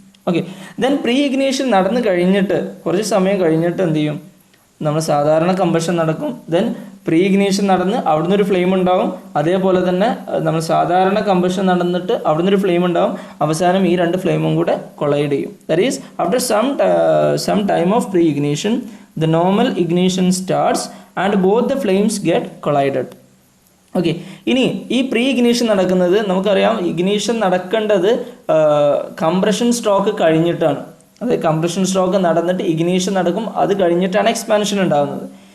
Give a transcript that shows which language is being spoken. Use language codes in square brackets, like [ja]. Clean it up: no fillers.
[ml] Okay, then pre ignition നടന്നു കഴിഞ്ഞിട്ട് കുറച്ച് സമയം കഴിഞ്ഞിട്ട് എന്ത് ചെയ്യും? നമ്മൾ സാധാരണ കമ്പഷൻ നടക്കും. ദെൻ പ്രീ ഇഗ്നീഷൻ നടന്ന് അവിടുന്ന് ഒരു ഫ്ലെയിം ഉണ്ടാവും. അതേപോലെ തന്നെ നമ്മൾ സാധാരണ കമ്പഷൻ നടന്നിട്ട് അവിടുന്ന് ഒരു ഫ്ലെയിം ഉണ്ടാവും. അവസാനം ഈ രണ്ട് ഫ്ലെയിമും കൂടെ കൊളൈഡ് ചെയ്യും. That is after some time of pre ignition [en] the normal ignition starts and both the flames get collided. [ml] Okay, ഇനി ഈ പ്രീ ഇഗ്നീഷൻ നടക്കുന്നത് നമുക്കറിയാം. ഇഗ്നീഷൻ നടക്കേണ്ടത് കംപ്രഷൻ സ്ട്രോക്ക് കഴിഞ്ഞിട്ടാണ്. അതായത് കംപ്രഷൻ സ്ട്രോക്ക് നടന്നിട്ട് ഇഗ്നീഷൻ നടക്കും, അത് കഴിഞ്ഞിട്ടാണ് എക്സ്പാൻഷൻ ഉണ്ടാകുന്നത്.